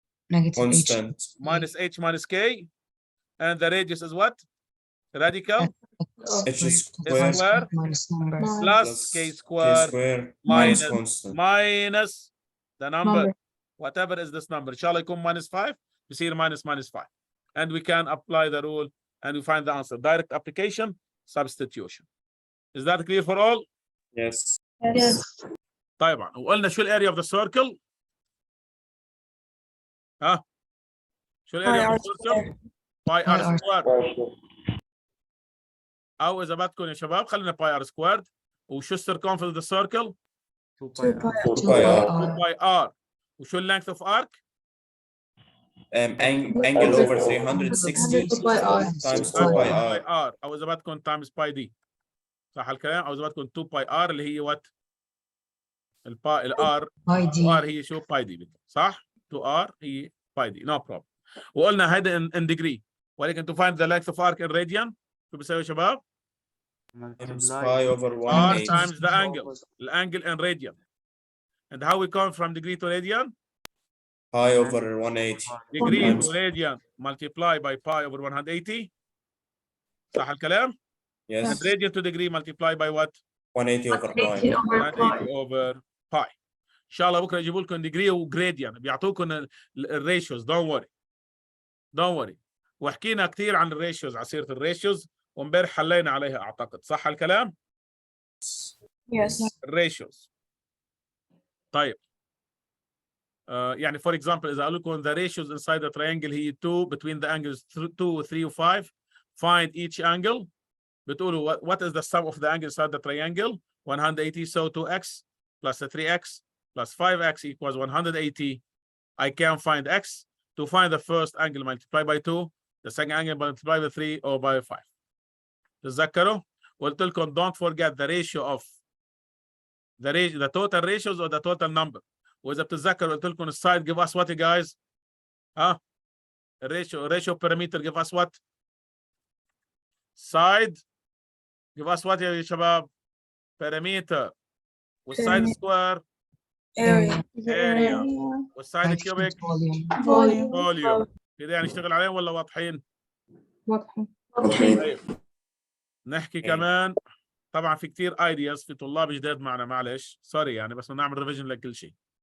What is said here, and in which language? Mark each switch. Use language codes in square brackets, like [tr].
[en] Negative h. Constant. minus h minus k, and the radius is what? Radical H square squared minus number. plus k K square square minus minus constant. minus the number. Number. Whatever is this number. [ar] شاء الله يكون [en] minus 5 [ar] بصير minus 5. [en] And we can apply the rule and we find the answer. Direct application, substitution. Is that clear for all? Yes. Yes. [ar] طيب وقلنا شو الاريا [en] of the circle؟ [ar] ها؟ شو الاريا [en] of the circle؟ Pi r square. [ar] او اذا بدكم يا شباب خلينا [en] Pi r square. [ar] وشو السيركمفرنس [en] of the circle؟ 2 pi r. 2 pi r. 2 pi r. [ar] وشو اللينث [en] of arc؟ Angle over 360 2 pi r. times 2 pi pi r. R [ar] او اذا بدكم [en] Times pi d. [ar] صح الكلام؟ او اذا بدكم [en] 2 pi r [ar] اللي هي وات؟ الار [en] Pi d. R هي شو pi d. صح؟ 2 ار هي باي دي. No problem. [ar] وقلنا هيدا [en] In degree. [ar] ولكن [en] to find the length of arc in radian [ar] شو بيساوي يا شباب؟ [en] Times Multiply pi over r 1/8. times the angle. الانجل in radian. And how we come from degree to radian? Pi over 180. Degree Times- to radian multiply by pi over 180. صح الكلام؟ Yes. And radian to degree multiply by what? 180 over pi. 180 over pi. [ar] ان شاء الله بكره يجيبوا لكم [en] degree وجريديان [ar] بيعطوكم الريشيوز. [en] don't worry. [ar] وحكينا كثير عن الريشيوز على سيره الريشيوز وامبارح حلينا عليها اعتقد. صح الكلام؟ [en] Yes. [ar] الريشيوز. طيب يعني [en] for example [ar] إذا قالوا لكم [en] the ratios inside the triangle هي 2 between the angles 2 3 و 5 find each angle. [ar] بتقولوا [en] what is the sum of the angle inside the triangle 180. So 2x plus 3x plus 5x equals 180. I can find x. To find the first angle multiply by 2, the second angle multiply by 3 or by 5. [ar] تتذكروا؟ قلت لكم [en] don't forget the ratio of the total ratios or the total number. [ar] وإذا بتتذكروا قلت لكم [en] السايد give us what you guys؟ ها؟ ratio parameter give us what؟ side give us what [ar] يا شباب؟ [en] parameter. والسايد square area. [ar] والسايد كيوبيك فوليوم. كده يعني نشتغل عليهم ولا واضحين؟ واضحين. طيب نحكي كمان طبعا في كثير ايدياز، في طلاب جداد معنا، معلش سوري يعني، بس بنعمل ريفيجن لكل شيء.